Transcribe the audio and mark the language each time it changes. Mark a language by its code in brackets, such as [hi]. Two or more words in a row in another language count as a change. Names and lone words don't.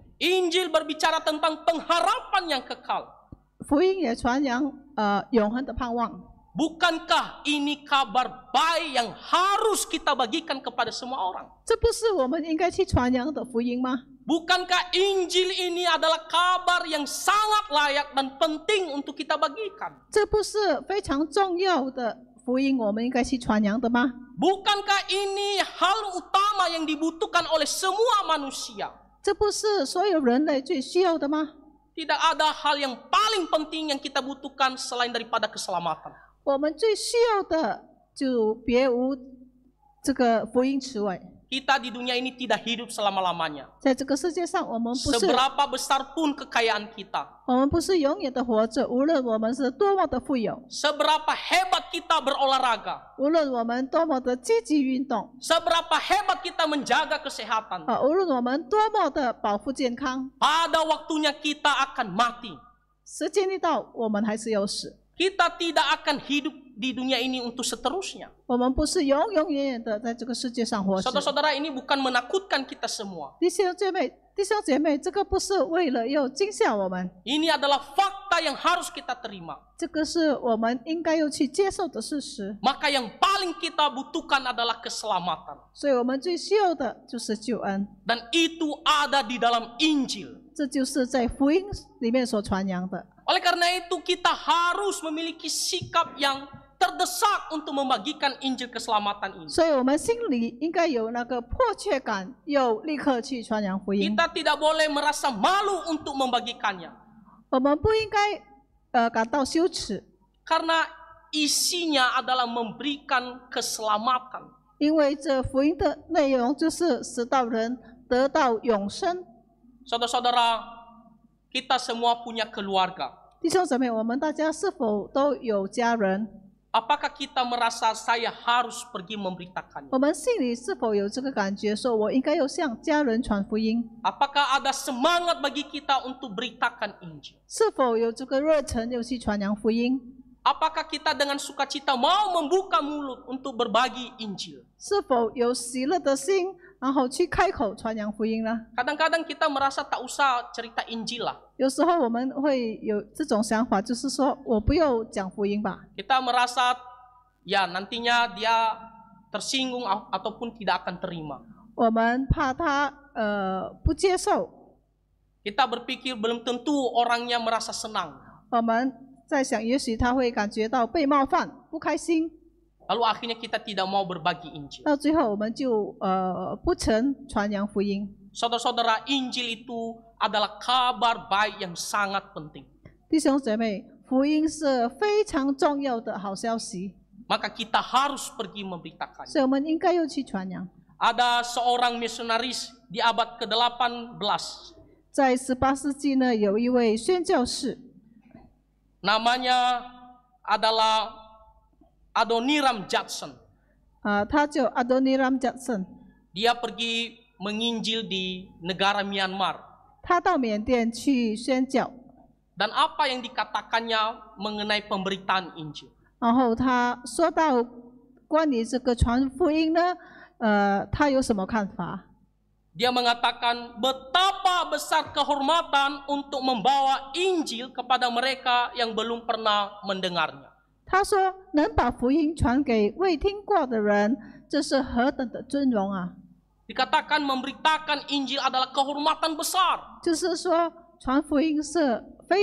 [id] Injil berbicara tentang pengharapan yang kekal. [zh] 福音也传扬永恒的盼望。 [id] Bukankah ini kabar baik yang harus kita bagikan kepada semua orang? [zh] 这不是我们应该去传扬的福音吗？ [id] Bukankah Injil ini adalah kabar yang sangat layak dan penting untuk kita bagikan? [zh] 这不是非常重要的福音，我们应该去传扬的吗？ [id] Bukankah ini hal utama yang dibutuhkan oleh semua manusia? [zh] 这不是所有人类最需要的吗？ [id] Tidak ada hal yang paling penting yang kita butuhkan selain daripada keselamatan. [zh] 我们最需要的就别无这个福音之外。 [id] Kita di dunia ini tidak hidup selama-lamanya. [zh] 在这个世界上，我们不是 [id] Seberapa besar pun kekayaan kita, [zh] 我们不是永远的活着，无论我们是多么的富有， [id] seberapa hebat kita berolahraga, [zh] 无论我们多么的积极运动， [id] seberapa hebat kita menjaga kesehatan, [zh] 无论我们多么的保护健康， [id] pada waktunya kita akan mati. [zh] 时间一到，我们还是要死。 [id] Kita tidak akan hidup di dunia ini untuk seterusnya. [zh] 我们不是永永远远的在这个世界上活着。 [id] Saudara-saudara, ini bukan menakutkan kita semua. [zh] 弟兄姐妹，这个不是为了要惊吓我们， [id] Ini adalah fakta yang harus kita terima. [zh] 这个是我们应该要去接受的事实。 [id] Maka yang paling kita butuhkan adalah keselamatan. [zh] 所以我们最需要的就是救恩， [id] Dan itu ada di dalam Injil. [zh] 这就是在福音里面所传扬的。 [id] Oleh karena itu kita harus memiliki sikap yang terdesak untuk membagikan Injil keselamatan ini. [zh] 所以我们心里应该有那个迫切感，要立刻去传扬福音。 [id] Kita tidak boleh merasa malu untuk membagikannya. [zh] 我们不应该感到羞耻， [id] Karena isinya adalah memberikan keselamatan. [zh] 因为这福音的内容就是使到人得到永生。 [id] Saudara-saudara, kita semua punya keluarga. [zh] 弟兄姊妹，我们大家是否都有家人？ [id] Apakah kita merasa saya harus pergi memberitakannya? [zh] 我们心里是否有这个感觉，说我应该要向家人传福音？ [id] Apakah ada semangat bagi kita untuk beritakan Injil? [zh] 是否有这个热忱要去传扬福音？ [id] Apakah kita dengan sukacita mau membuka mulut untuk berbagi Injil? [zh] 是否有喜乐的心，然后去开口传扬福音呢？ [id] Kadang-kadang kita merasa tak usah cerita Injil lah. [zh] 有时候我们会有这种想法，就是说我不要讲福音吧， [id] Kita merasa ya nantinya dia tersinggung ataupun tidak akan terima. [zh] 我们怕他不接受， [id] Kita berpikir belum tentu orangnya merasa senang. [zh] 我们在想，也许他会感觉到被冒犯，不开心， [id] Lalu akhirnya kita tidak mau berbagi Injil. [zh] 到最后我们就不曾传扬福音。 [id] Saudara-saudara, Injil itu adalah kabar baik yang sangat penting. [zh] 弟兄姐妹，福音是非常重要的好消息， [id] Maka kita harus pergi memberitakannya. [zh] 所以我们应该要去传扬。 [id] Ada seorang misionaris di abad ke-18. [zh] 在18世纪呢，有一位宣教士， [id] Namanya adalah Adoniram Judson. [zh] 他叫阿多尼拉姆·贾森， [id] Dia pergi menginjil di negara Myanmar. [zh] 他到缅甸去宣教， [id] Dan apa yang dikatakannya mengenai pemberitaan Injil? [zh] 然后他说到关于这个传福音呢，他有什么看法？ [id] Dia mengatakan betapa besar kehormatan untuk membawa Injil kepada mereka yang belum pernah mendengarnya. [zh] 他说能把福音传给未听过的人，这是何等的尊荣啊！ [id] Dikatakan memberitakan Injil adalah kehormatan besar.